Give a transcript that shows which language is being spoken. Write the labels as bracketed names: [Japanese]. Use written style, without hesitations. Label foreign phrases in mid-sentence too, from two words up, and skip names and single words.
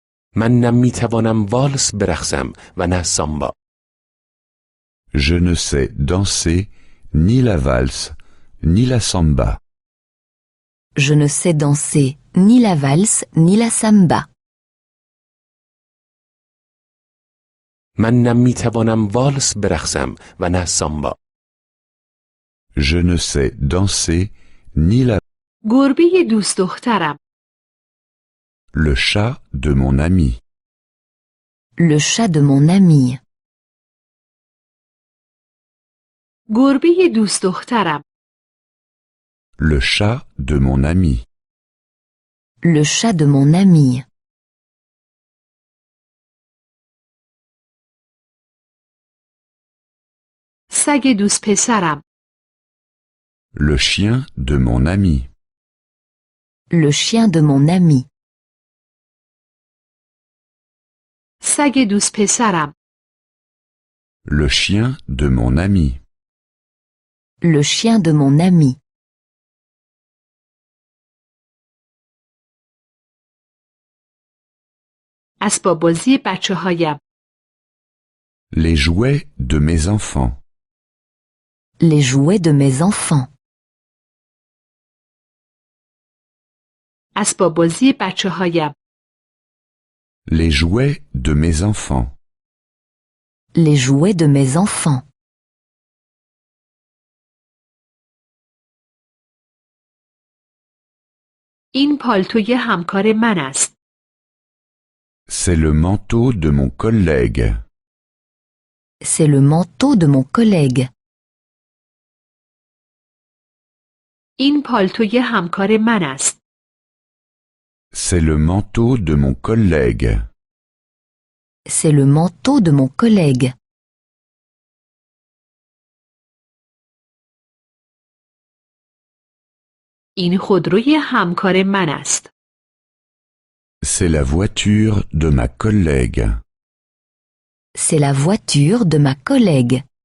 [Persian] من نه میتوانم والس برقصم و نه سامبا. [French] Je ne sais danser ni la valse, ni la samba. Je ne sais danser ni la valse ni la samba. [Persian] من نه میتوانم والس برقصم و نه سامبا. [French] Je ne sais danser ni la... [Persian] گربه دوست دخترم. [French] Le chat de mon ami. Le chat de mon ami. [Persian] گربه دوست دخترم. [French] Le chat de mon ami. Le chat de mon ami. [Persian] سگ دوست پسرم. [French] Le chien de mon ami. Le chien de mon ami. [Persian] سگ دوست پسرم. [French] Le chien de mon ami. Le chien de mon ami. [Persian] اسباب بازی بچه‌هایم. [French] Les jouets de mes enfants. Les jouets de mes enfants. [Persian] اسباب بازی بچه‌هایم. [French] Les jouets de mes enfants. Les jouets de mes enfants. [Persian] این پالتوی همکار من است. [French] C'est le manteau de mon collègue. C'est le manteau de mon collègue. [Persian] این پالتوی همکار من است. [French] C'est le manteau de mon collègue. C'est le manteau de mon collègue. [Persian] این خودروی همکار من است. [French] C'est la voiture de ma collègue. C'est la voiture de ma collègue.